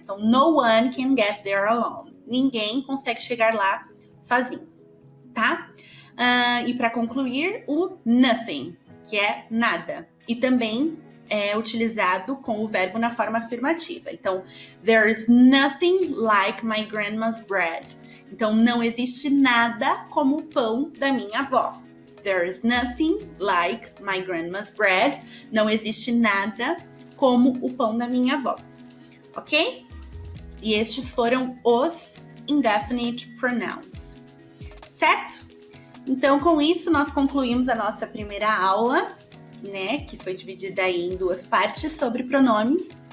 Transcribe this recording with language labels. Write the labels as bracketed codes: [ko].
[en] Então, no one can get there alone. [pt] Ninguém consegue chegar lá sozinho, tá? E para concluir, o nothing, que é nada. E também é utilizado com o verbo na forma afirmativa. [en] Então, there is nothing like my grandma's bread. [pt] Então, não existe nada como o pão da minha avó. [en] There is nothing like my grandma's bread. [pt] Não existe nada como o pão da minha avó. Ok? E estes foram os indefinite pronouns. Certo? Então, com isso, nós concluímos a nossa primeira aula, né, que foi dividida aí em 2 partes sobre pronomes.